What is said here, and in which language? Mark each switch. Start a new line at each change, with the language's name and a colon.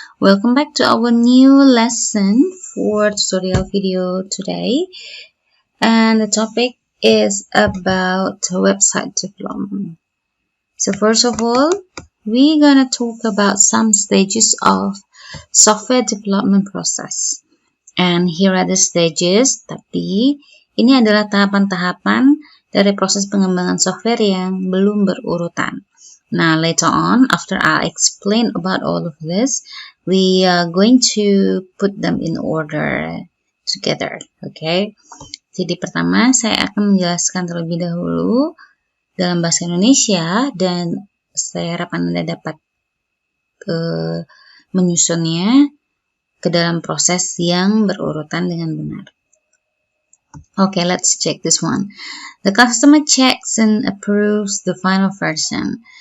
English: Welcome back to our new lesson for tutorial video today. And the topic is about website development. So first of all, we're gonna talk about some stages of software development process. And here are the stages,
Indonesian: tapi ini adalah tahapan-tahapan dari proses pengembangan software yang belum berurutan.
English: Now later on, after I explain about all of this, we are going to put them in order together, okay?
Indonesian: Jadi pertama saya akan menjelaskan terlebih dahulu dalam bahasa Indonesia dan saya harap Anda dapat menyusunnya ke dalam proses yang berurutan dengan benar.
English: Okay, let's check this one. The customer checks and approves the final version.